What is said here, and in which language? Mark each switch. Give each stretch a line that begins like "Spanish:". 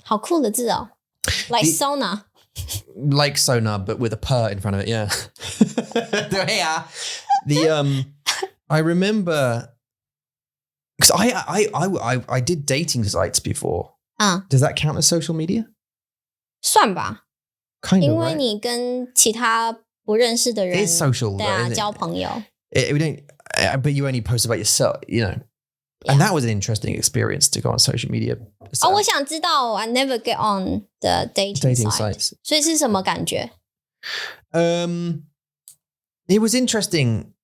Chinese: 好酷的字哦
English: Like sauna. Like sonar, but with a per in front of it, yeah. I remember, because I did dating sites before. Does that count as social media?
Chinese: 算吧
English: Kind of,
Chinese: 因为你跟其他不认识的人
English: It is social,
Chinese: 对啊
English: though, isn't it?
Chinese: 交朋友
English: We don't, but you only post about yourself, you know. Yeah. And that was an interesting experience to go on social media.
Chinese: 我想知道
English: I never get on the dating sites.
Chinese: 所以是什么感觉
English: It was interesting.